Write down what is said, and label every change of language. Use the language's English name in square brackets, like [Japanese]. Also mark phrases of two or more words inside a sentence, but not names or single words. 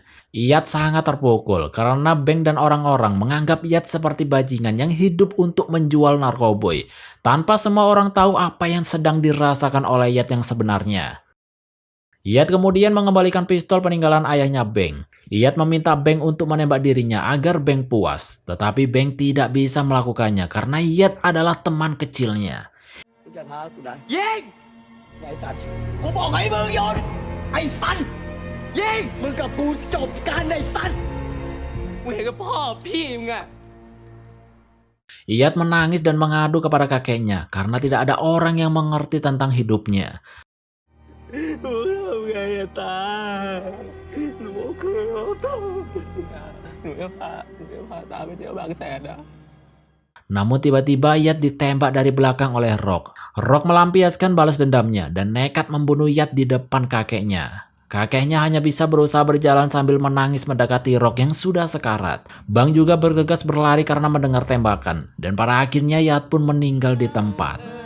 [Indonesian] Yat sangat terpukul karena Beng dan orang-orang menganggap Yat seperti bajingan yang hidup untuk menjual narkoboy, tanpa semua orang tahu apa yang sedang dirasakan oleh Yat yang sebenarnya. Yat kemudian mengembalikan pistol peninggalan ayahnya Beng. Yat meminta Beng untuk menembak dirinya agar Beng puas, tetapi Beng tidak bisa melakukannya karena Yat adalah teman kecilnya. [Thai] อย่าท้ากูนะยิงไอ้สัตว์กูบอกให้มึงหยุดไอ้สัตว์ยิงมึงกับกูจบกันไอ้สัตว์ มึงเห็นกับพ่อพี่มึงอะ [Indonesian] Yat menangis dan mengadu kepada kakeknya karena tidak ada orang yang mengerti tentang hidupnya. [Thai] หนูทำไงอะตาหนูเคยเอาตาหนูจะพาตาไปเที่ยวบางแสนนะ [Indonesian] Namun tiba-tiba Yat ditembak dari belakang oleh Rock. Rock melampiaskan balas dendamnya dan nekat membunuh Yat di depan kakeknya. Kakeknya hanya bisa berusaha berjalan sambil menangis mendekati Rock yang sudah sekarat. Bang juga bergegas berlari karena mendengar tembakan. Dan pada akhirnya Yat pun meninggal di tempat.